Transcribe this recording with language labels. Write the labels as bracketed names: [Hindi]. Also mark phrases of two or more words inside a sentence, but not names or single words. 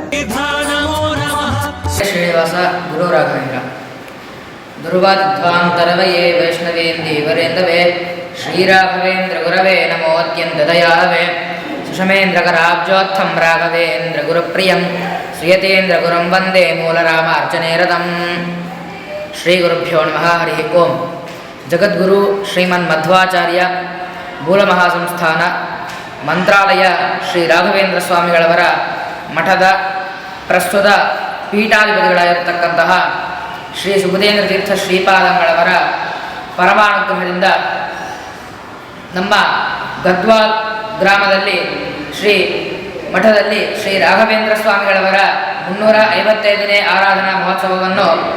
[Sanskrit] శ్రీనివాస గురు రాఘవేంద్ర దుర్వాధ్వాంతరవయే వైష్ణవేందీవరేందవే శ్రీరాఘవేంద్ర గురవే నమోద్యందయావే సుషమేంద్రకరాబ్జోత్థం రాఘవేంద్ర గురుప్రియం శ్రియతేంద్ర గురం వందే మూలరామార్చనేరతం. ಶ್ರೀ ಗುರುಭ್ಯೋ ನಮಃ. ಹರಿ ಓಂ. [Kannada] ಜಗದ್ಗುರು ಶ್ರೀಮನ್ಮಧ್ವಾಚಾರ್ಯ ಮೂಲಮಹಾಸಂಸ್ಥಾನ ಮಂತ್ರಾಲಯ ಶ್ರೀ ರಾಘವೇಂದ್ರ ಸ್ವಾಮಿಗಳವರ ಮಠದ ಪ್ರಸ್ತುತ ಪೀಠಾಧಿಪತಿಗಳಾಗಿರತಕ್ಕಂತಹ ಶ್ರೀ ಸುಬುಧೇಂದ್ರ ತೀರ್ಥ ಶ್ರೀಪಾದಂಗಳವರ ಪರಮಾನುಗ್ರಹದಿಂದ ನಮ್ಮ ಗದ್ವಾಲ್ ಗ್ರಾಮದಲ್ಲಿ ಶ್ರೀ ಮಠದಲ್ಲಿ ಶ್ರೀ ರಾಘವೇಂದ್ರ ಸ್ವಾಮಿಗಳವರ 355ನೇ ಆರಾಧನಾ ಮಹೋತ್ಸವವನ್ನು